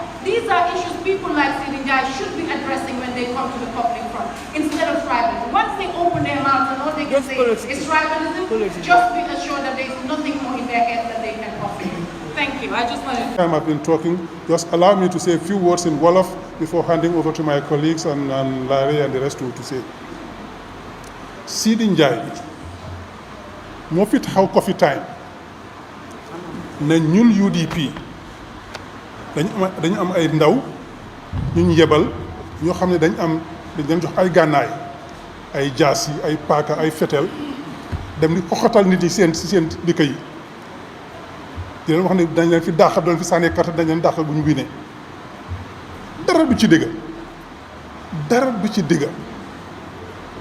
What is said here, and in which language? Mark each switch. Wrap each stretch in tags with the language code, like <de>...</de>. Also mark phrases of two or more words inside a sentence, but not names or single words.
<en>These are issues people like Sidi Njai should be addressing when they come to the public front, instead of tribalism. Once they open their mouths and all they can say is tribalism, just be assured that there is nothing more in their head that they can offer you. Thank you. I just wanted to... I've been talking. Just allow me to say a few words in Wolof before handing over to my colleagues and Larry and the rest to say.</en> <wo>Sidi Njai, moo fi taxaw Coffee Time na ñun UDP dañu am ay ndaw ñu yebal ñoo xam ne dañ leen jox ay gànnaay ay jaas yi ay paaka ay fetel dem di xoxatal nit yi seen dëkk yi di leen wax ne dañ leen fi dàq doon fi sànnee carte dañ leen dàq bu ñu winee dara du ci dëgg</wo>